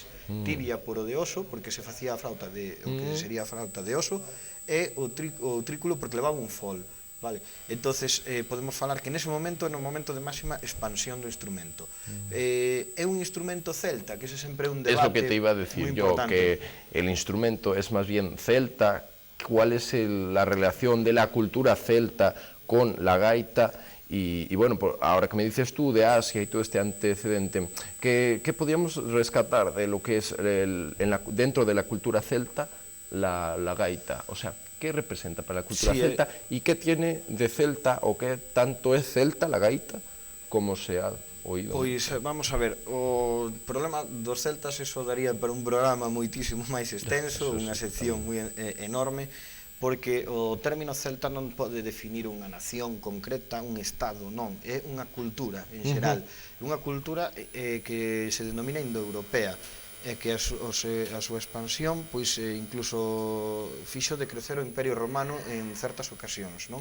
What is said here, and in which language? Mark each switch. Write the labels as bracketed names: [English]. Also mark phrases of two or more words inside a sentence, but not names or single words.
[Galician] Tibia por o de oso, porque se facía a flauta o que sería a flauta de oso, e o utrículo porque levaba un fol. Vale. Entonces podemos falar que nese momento é no momento de máxima expansión do instrumento. É un instrumento celta, que ese sempre é un debate. [Spanish] Es lo que te iba a decir yo, que el instrumento es más bien celta. ¿Cuál es la relación de la cultura celta con la gaita? Y bueno, ahora que me dices tú de Asia y todo este antecedente, ¿qué podríamos rescatar de lo que es dentro de la cultura celta la gaita? O sea, ¿qué representa para la cultura celta y qué tiene de celta o qué tanto es celta la gaita como se ha oído? [Galician] Pois vamos a ver, o problema dos celtas eso daría para un programa moitísimo máis extenso, unha sección moi enorme, porque o término celta non pode definir unha nación concreta, un estado, non, é unha cultura en xeral, unha cultura que se denomina indoeuropea, e que a súa expansión pois incluso fixo de crecer o Imperio Romano en certas ocasións, non?